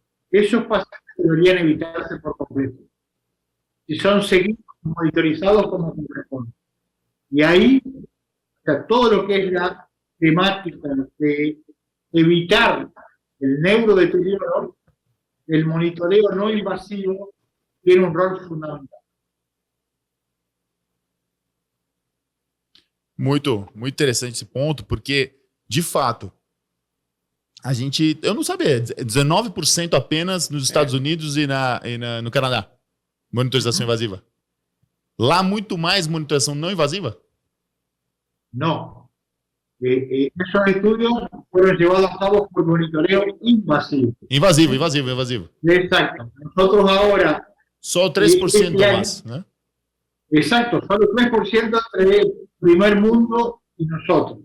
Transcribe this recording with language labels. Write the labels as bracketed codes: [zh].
[es] Esos pacientes deberían evitarse por completo, si son seguidos y monitorizados como corresponde. Y ahí, o sea, todo lo que es la temática de evitar el neurodeterioro, el monitoreo no invasivo tiene un rol fundamental. [pt] Muito interessante esse ponto, porque, de fato, eu não sabia, 19% apenas nos Estados Unidos e no Canadá, monitorização invasiva. Lá, muito mais monitorização não invasiva? [es] No. Esos estudios fueron llevados a cabo por monitoreo invasivo. Invasivo. Exacto. Nosotros ahora... Só 3% más, ¿no? Exacto, solo 3% entre el primer mundo y nosotros.